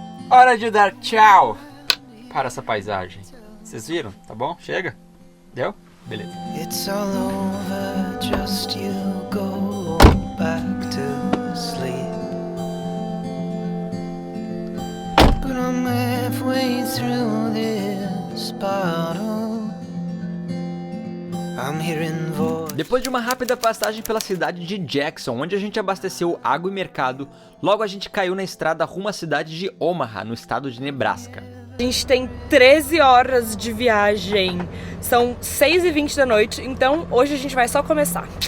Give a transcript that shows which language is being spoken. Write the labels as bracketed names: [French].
[Portuguese] Hora de dar tchau para essa paisagem. Vocês viram? Tá bom? Chega? Deu? Beleza. [English] It's all over, just you go back to sleep. But I'm halfway through this bottle. I'm hearing voices. [Portuguese] Depois de uma rápida passagem pela cidade de Jackson, onde a gente abasteceu água e mercado, logo a gente caiu na estrada rumo à cidade de Omaha, no estado de Nebraska. A gente tem 13 horas de viagem, são 6h20 da noite, então hoje a gente vai só começar.